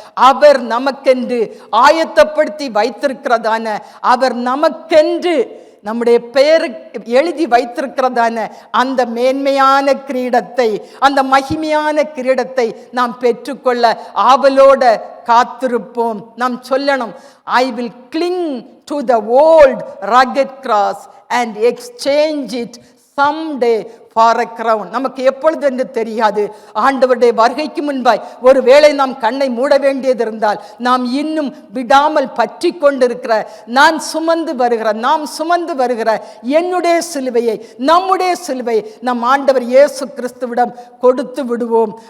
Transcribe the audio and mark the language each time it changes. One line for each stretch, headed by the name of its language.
Tamil: அவர் நமக்கென்று ஆயத்தப்படுத்தி வைத்திருக்கிறதான, அவர் நமக்கென்று நம்முடைய பெயர் எழுதி வைத்திருக்கிறதான அந்த மேன்மையான கிரீடத்தை, அந்த மகிமையான கிரீடத்தை நாம் பெற்றுக்கொள்ள ஆவலோட காத்திருப்போம். நாம் சொல்லணும்,
English: I will cling to the old rugged cross and exchange it someday for a crown.
Tamil: நமக்கு எப்பொழுது என்று தெரியாது. ஆண்டவருடைய வருகைக்கு முன்பாய் ஒருவேளை நாம் கண்ணை மூட வேண்டியது இருந்தால், நாம் இன்னும் விடாமல் பற்றி கொண்டிருக்கிற, நாம் சுமந்து வருகிற என்னுடைய சிலுவையை, நம்முடைய சிலுவையை நம் ஆண்டவர் இயேசு கிறிஸ்துவிடம் கொடுத்து விடுவோம்.